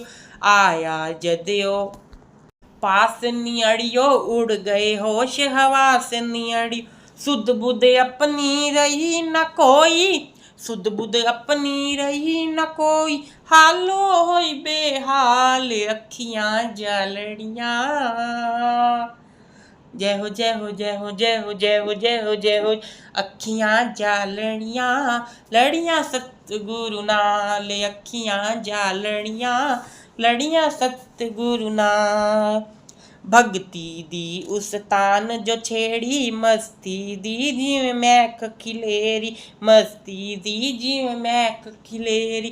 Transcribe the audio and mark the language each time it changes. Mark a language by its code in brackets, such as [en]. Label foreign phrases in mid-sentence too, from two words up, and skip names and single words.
[pa] ਆਇਆ ਜਦੇ ਓ ਪਾਸ ਨੀ ਅੜੀਓ, ਉੱਡ ਗਏ ਹੋਸ਼ ਹਵਾਸ ਨੀ ਅੜੀਓ। ਸੁੱਧ ਬੁੱਧ ਅਪਣੀ ਰਹੀ ਨ ਕੋਈ, ਸੁੱਧ ਬੁੱਧ ਅਪਣੀ ਰਹੀ ਨ ਕੋਈ, ਹਾਲੋ ਹੋਈ ਬੇਹਾਲ, ਅੱਖੀਆਂ ਝਾਲੜੀਆਂ। [hi] जय हो जय हो जय हो जय हो जय हो जय हो जय हो। [pa] ਅੱਖੀਆਂ ਝਾਲੜੀਆਂ, ਲੜੀਆਂ ਸਤਗੁਰੂ ਨਾਲ, ਅੱਖੀਆਂ ਝਾਲੜੀਆਂ, ਲੜੀਆਂ ਸਤਗੁਰੂ ਨਾਲ। ਭਗਤੀ ਦੀ ਉਸ ਤਾਨ ਜੋ ਛੇੜੀ, ਮਸਤੀ ਦੀ ਜਿਵੇਂ ਮਹਿਕ ਖਿਲੇਰੀ, ਮਸਤੀ ਦੀ ਜਿਵੇਂ ਮਹਿਕ ਖਿਲੇਰੀ।